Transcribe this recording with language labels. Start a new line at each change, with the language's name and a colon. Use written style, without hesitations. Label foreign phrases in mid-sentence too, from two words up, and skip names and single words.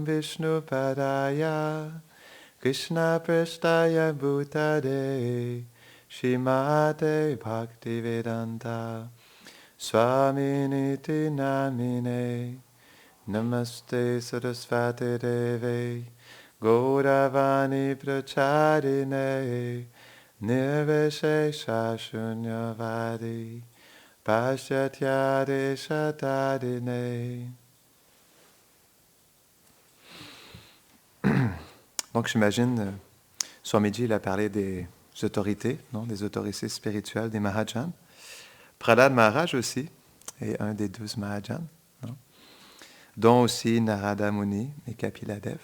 Sanskrit: Vishnu Padaya Krishna Prestaya Bhutade Shrimate Bhaktivedanta Swaminiti Namine Namaste Sarasvati Deve Gauravani Pracharine Nirvishesha Shunyavadi Paschatyade Shatadine.
French: Donc j'imagine, Swamiji il a parlé des autorités, non, des autorités spirituelles, des Mahajans. Prahlad Maharaj aussi est un des 12 Mahajans, non, dont aussi Narada Muni et Kapiladev.